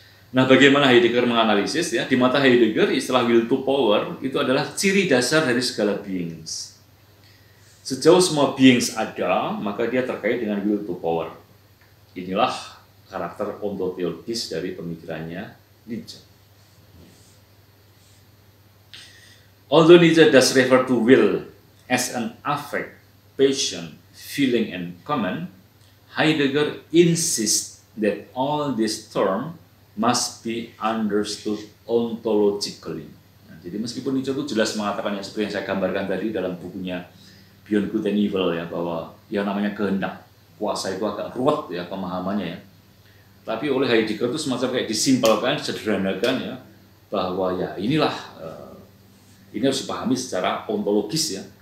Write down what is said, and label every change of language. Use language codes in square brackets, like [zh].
[id] Nah, bagaimana Heidegger menganalisis ya? Di mata Heidegger, istilah will to power itu adalah ciri dasar dari segala beings. Sejauh semua beings ada, maka dia terkait dengan will to power. Inilah karakter ontoteologis dari pemikirannya Nietzsche. [en] Although Nietzsche does refer to will as an affect, passion, feeling, and command, Heidegger insists that all these terms must be understood ontologically. [id] Jadi meskipun Nietzsche itu jelas mengatakan yang seperti yang saya gambarkan tadi dalam bukunya Beyond Good and Evil ya, bahwa yang namanya kehendak kuasa itu agak ruwet ya pemahamannya ya. Tapi oleh Heidegger itu semacam kayak disimpelkan, sederhanakan ya, bahwa ya inilah ini harus dipahami secara ontologis ya.